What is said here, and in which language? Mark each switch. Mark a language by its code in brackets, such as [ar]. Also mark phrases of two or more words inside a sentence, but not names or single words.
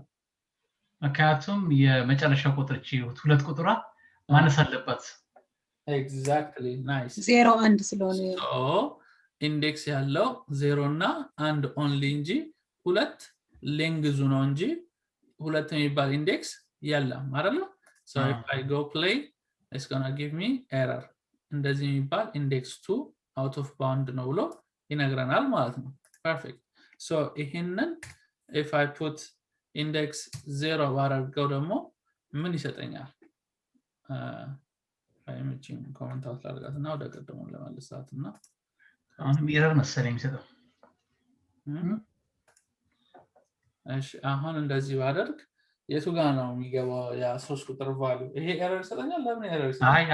[am] ምክንያቱም የመጨረሻ ቁጥር እቺ ሁለት ቁጥሯ ማነስ አለባት [en] exactly nice [am] 0 1 ስለሆነ ኢንዴክስ ያለው 0 እና 1 ኦንሊ እንጂ ሁለት ሌንግዙ ነው እንጂ ሁለት የሚባል ኢንዴክስ የለም አይደል [en] so if I go play it's gonna give me error [am] እንደዚህ የሚባል [en] index 2 out of bound [am] ነው ብሎ ይነግረናል ማለት ነው [en] perfect so [am] ይሄንን [en] if I put index 0 [am] ባደርገው ደግሞ ምን ይሰጠኛል አይመችም [en] comment out [am] ላድርጋትና ወደ ቀደሙ ለማለሳትና አሁን ኤረር መሰለኝ የሚሰጠው እሺ አሁን እንደዚህ ባደርግ የቱ ጋር ነው የሚገባው ያ 3 ቁጥር ቫልዩ ይሄ ኤረር ይሰጠኛል ለምን ኤረር ይሰጠኛል